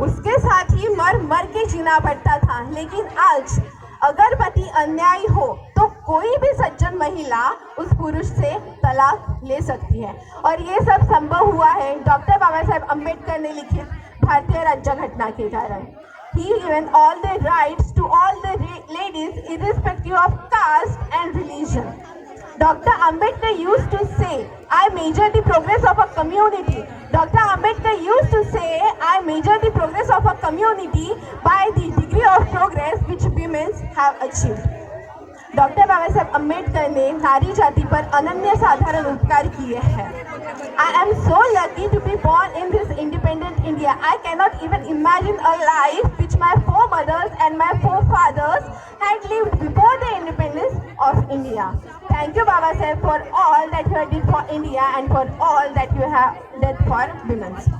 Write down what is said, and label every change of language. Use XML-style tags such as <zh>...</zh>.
<hi>उसके साथ ही मर के जीना पड़ता था। लेकिन आज अगर पति अन्यायी हो तो कोई भी सज्जन महिला उस पुरुष से तलाक ले सकती है। और ये सब संभव हुआ है डॉक्टर बाबा साहेब अम्बेडकर ने लिखित भारतीय राज्य घटना के कारण।</hi> <en>He given all the rights to all the ladies irrespective of caste and religion. Dr. Ambedkar used to say, I measure the progress of a community. Dr. Ambedkar used to say, I measure the progress of a community by the degree of progress which women have achieved.</en> <hi>Doctor Baba Saheb Ambedkar ने नारी जाति पर अनन्य साधारण उपकार किए हैं।</hi> <en>I am so lucky to be born in this independent India. I cannot even imagine a life which my foremothers and my forefathers had lived before the independence of India. Thank you, Baba Saheb, for all that you did for India and for all that you have done for women.</en>